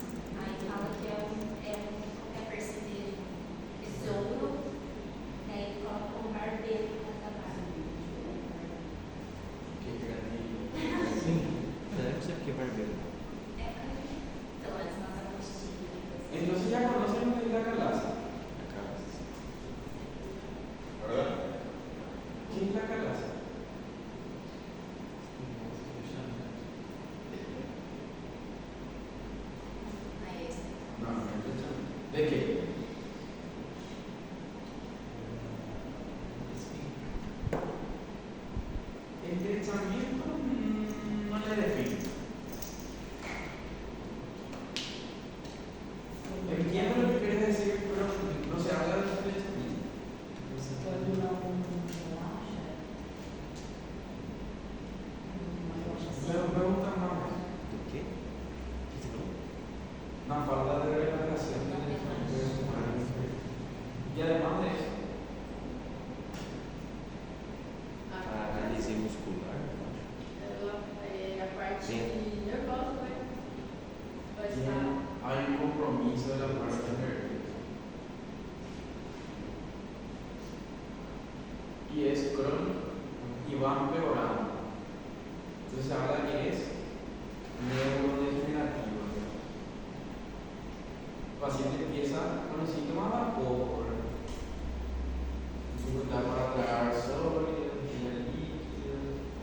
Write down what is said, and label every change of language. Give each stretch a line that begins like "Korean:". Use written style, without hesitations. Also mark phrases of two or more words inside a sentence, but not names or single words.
Portuguese: Aí fala que é perceber besouro, daí coloca um barbeiro na barba.
Spanish: Qué grande.
Portuguese: Eu não sei porque é barbeiro. Pelo menos nossa apostila.
Spanish: Entonces ya conocen lo que es la calaza, Acá. ¿verdad? ¿Qué es la calaza?
Portuguese: Aí esse.
Spanish: No, no es el ¿de qué? El estrechamiento no le define. Entiendo lo que quieres decir, pero no se habla de estrechamiento.
Portuguese: Quando não relaxa,
Spanish: Me gusta más
Portuguese: Do quê? O que você falou?
Spanish: una falta de relajación. Y además de eso,
Portuguese: A análise muscular, eu acho. ela é a parte Sim. nervosa, né? Vai
Spanish: tiene-
Portuguese: estar.
Spanish: hay un compromiso de la parte nerviosa. Y es crónico y va empeorando. Entonces habla que es neurodegenerativo. El paciente empieza con los síntomas vapor, dificultad para tragar sólidos, tener líquidos.